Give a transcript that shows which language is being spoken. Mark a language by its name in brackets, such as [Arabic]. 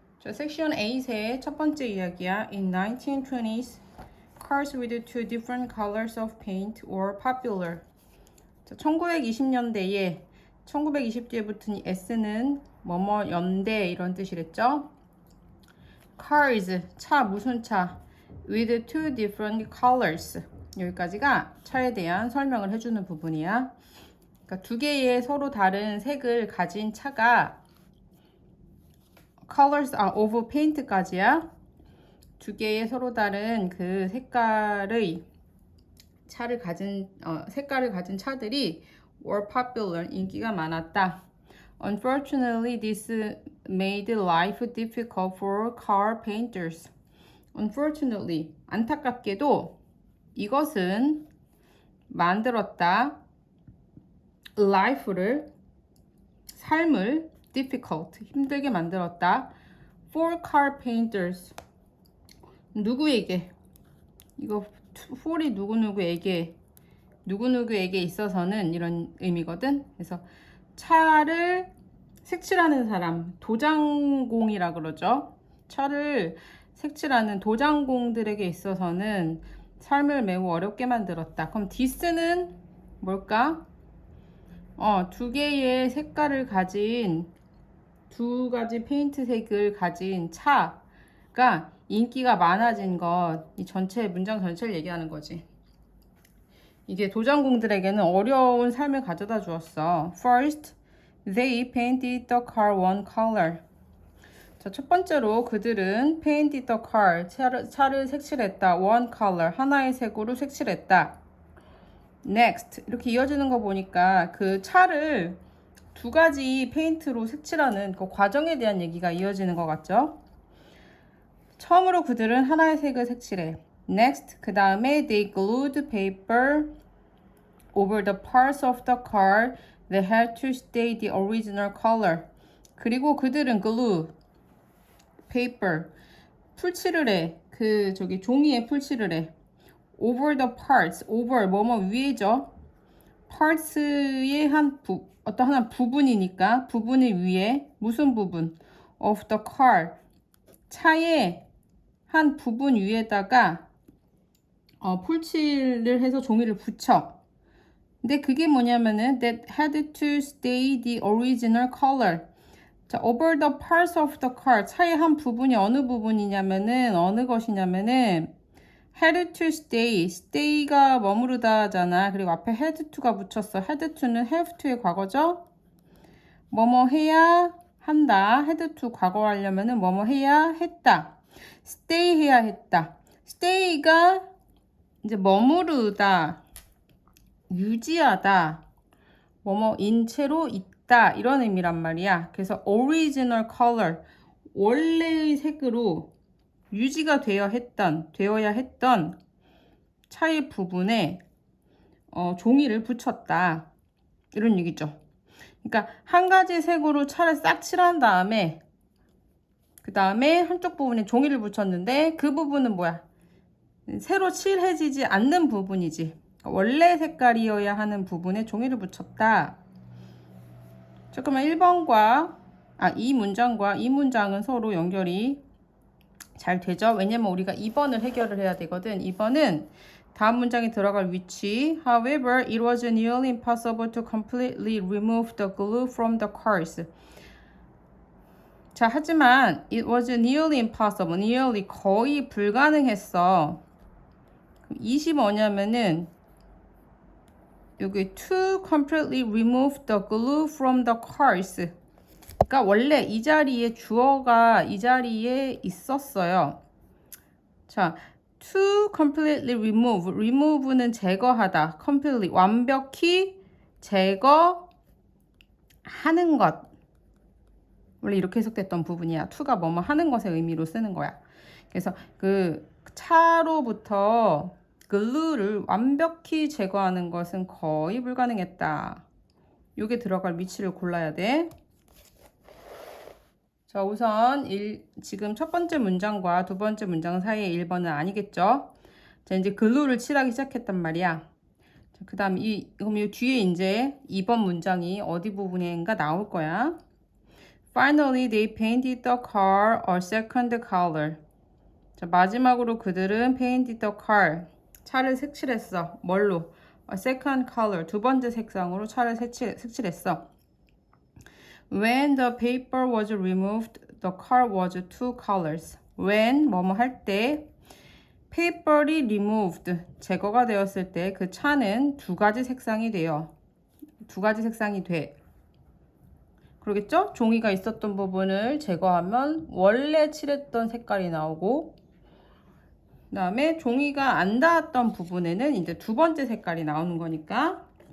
[Korean] 자, 섹션 8의 첫 번째 이야기야. [English] In 1920s, cars with two different colors of paint were popular. [Korean] 자, 1920년대에 1920뒤에 붙은 이 S는 뭐뭐 연대 이런 뜻이랬죠. Cars, 차, 무슨 차? [English] With two different colors. [Korean] 여기까지가 차에 대한 설명을 해주는 부분이야. 그러니까 두 개의 서로 다른 색을 가진 차가 [English] colors of paint [Korean] 까지야. 두 개의 서로 다른 그 색깔의 색깔을 가진 차들이 [English] were popular, [Korean] 인기가 많았다. [English] Unfortunately, this made life difficult for car painters. [Korean] Unfortunately, 안타깝게도 이것은 만들었다. life를, 삶을 difficult, 힘들게 만들었다. [English] for car painters. [Korean] 누구에게? 이거 for이 누구누구에게 있어서는 이런 의미거든. 그래서 차를 색칠하는 사람, 도장공이라 그러죠. 차를 색칠하는 도장공들에게 있어서는 삶을 매우 어렵게 만들었다. 그럼 this는 뭘까? 두 개의 색깔을 가진 두 가지 페인트색을 가진 차가 인기가 많아진 것, 이 전체 문장 전체를 얘기하는 거지. 이게 도장공들에게는 어려운 삶을 가져다 주었어. [English] First, they painted the car one color. [Korean] 자, 첫 번째로 그들은 [English] painted the car, [Korean] 차를 색칠했다. [English] one color, [Korean] 하나의 색으로 색칠했다. Next, 이렇게 이어지는 거 보니까 그 차를 두 가지 페인트로 색칠하는 그 과정에 대한 얘기가 이어지는 것 같죠? 처음으로 그들은 하나의 색을 색칠해. [English] Next, [Korean] 그 다음에 [English] they glued paper over the parts of the car that had to stay the original color. [Korean] 그리고 그들은 glue, paper, 풀칠을 해. 종이에 풀칠을 해. [English] over the parts, over, [Korean] 뭐뭐 위에죠. parts의 어떤 부분이니까 부분의 위에 무슨 부분? [English] of the car, [Korean] 차의 한 부분 위에다가 풀칠을 해서 종이를 붙여. 근데 그게 뭐냐면은 [English] that had to stay the original color. [Korean] 자, [English] over the parts of the car, [Korean] 차의 한 부분이 어느 부분이냐면은 어느 것이냐면은 [English] had to stay, [Korean] stay가 머무르다 하잖아. 그리고 앞에 [English] had to [Korean] 가 붙였어. had to는 have to의 과거죠. 뭐뭐 해야 한다. [English] had to [Korean] 과거 하려면은 뭐뭐 해야 했다. stay 해야 했다. stay가 이제 머무르다, 유지하다, 뭐뭐인 채로 있다 이런 의미란 말이야. 그래서 [English] original color, [Korean] 원래의 색으로 유지가 되어야 했던 차의 부분에 종이를 붙였다 이런 얘기죠. 그러니까 한 가지 색으로 차를 싹 칠한 다음에 그 다음에 한쪽 부분에 종이를 붙였는데 그 부분은 뭐야? 새로 칠해지지 않는 부분이지. 원래 색깔이어야 하는 부분에 종이를 붙였다. 잠깐만, 1번과 이 문장과 이 문장은 서로 연결이 잘 되죠. 왜냐면 우리가 2번을 해결을 해야 되거든. 2번은 다음 문장에 들어갈 위치. [English] However, it was nearly impossible to completely remove the glue from the cars. [Korean] 자, 하지만 [English] it was nearly impossible. [Korean] nearly 거의 불가능했어. 20 뭐냐면은 여기 [English] to completely remove the glue from the cars. [Korean] 그러니까 원래 이 자리에 주어가 이 자리에 있었어요. 자, [English] to completely remove. [Korean] remove는 제거하다. completely 완벽히 제거하는 것. 원래 이렇게 해석됐던 부분이야. to가 뭐뭐 하는 것의 의미로 쓰는 거야. 그래서 그 차로부터 glue를 완벽히 제거하는 것은 거의 불가능했다. 요게 들어갈 위치를 골라야 돼. 자, 우선 지금 첫 번째 문장과 두 번째 문장 사이의 1번은 아니겠죠? 자, 이제 글루를 칠하기 시작했단 말이야. 자, 그 다음 그럼 이 뒤에 이제 2번 문장이 어디 부분인가 나올 거야. [English] Finally, they painted the car a second color. [Korean] 자, 마지막으로 그들은 [English] painted the car. [Korean] 차를 색칠했어. 뭘로? [English] A second color. [Korean] 두 번째 색상으로 차를 색칠했어. [English] When the paper was removed, the car was two colors. [Korean] When 뭐뭐 할 때, paper이 removed 제거가 되었을 때 그 차는 두 가지 색상이 돼요. 두 가지 색상이 돼. 그러겠죠? 종이가 있었던 부분을 제거하면 원래 칠했던 색깔이 나오고, 그 다음에 종이가 안 닿았던 부분에는 이제 두 번째 색깔이 나오는 거니까.